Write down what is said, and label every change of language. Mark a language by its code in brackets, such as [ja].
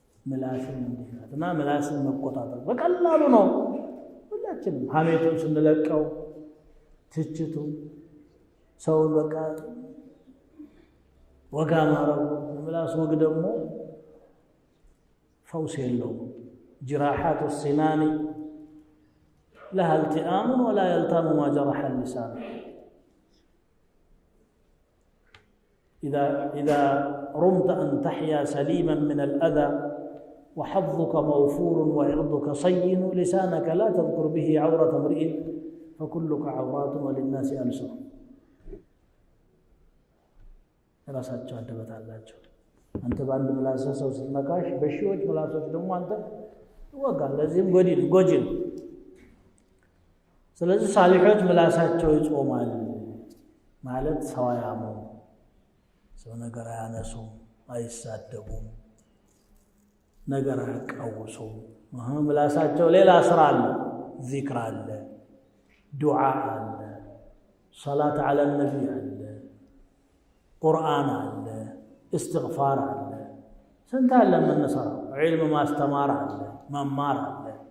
[am] ምላስን እንዲህና ምላስን መቆጣጠር በቀላሉ ነው። ሁላችንም ሐሜቱን ስንለቀው ትችቱ ሰውን በቃ ወጋ ማረው። ምላስ ወግ ደግሞ ፈውስ የለውም። ጅራሓቱ ሲናኒ [ar] لها التئام ولا يلتام ما جرح اللسان. إذا رمت أن تحيا سليما من الأذى وحظك موفور وعرضك صين لسانك لا تذكر به عورة امرئ فكلك عورات وللناس ألسن. [am] ራሳቸው አደበት አላቸው። አንተ ባንድ ምላስ ሰው ስትነካሽ በሺዎች ምላሶች ደግሞ አንተ ወጋል። ለዚህም ጎጂ ነው። ስለዚህ ሳሊሖች ምላሳቸው ይጾማል ማለት ሰው አያሙም፣ ሰው ነገር አያነሱም፣ አይሳደቡም፣ ነገር አያቃውሱም። ምላሳቸው ሌላ ስራ አለ፣ ዚክር አለ፣ ዱዓ አለ፣ ሰላት ዐለ ነቢ አለ፣ ቁርአን አለ፣ እስትግፋር አለ። ስንት አለ የምንሰራው። ዒልም ማስተማር አለ፣ መማር አለ።